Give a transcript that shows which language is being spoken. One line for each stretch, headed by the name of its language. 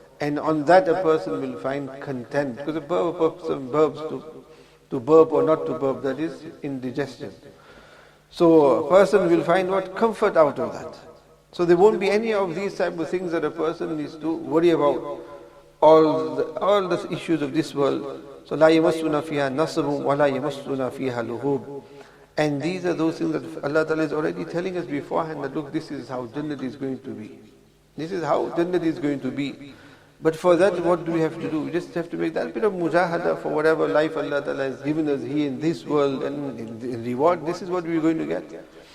English: And on that a person will find content. Because a person burps to burp or not to burp, that is indigestion. So a person will find what? Comfort out of that. So there won't be any of these type of things that a person needs to worry about. All the issues of this world. So
Arabic: لا يمسنا فيها نصب ولا يمسنا فيها لغوب.
English: And these are those things that Allah Ta'ala is already telling us beforehand that look, this is how Jannat is going to be. This is how Jannat is going to be. But for that, what do we have to do? We just have to make that bit of mujahada for whatever life Allah Ta'ala has given us here in this world, and in reward, this is what we're going to get.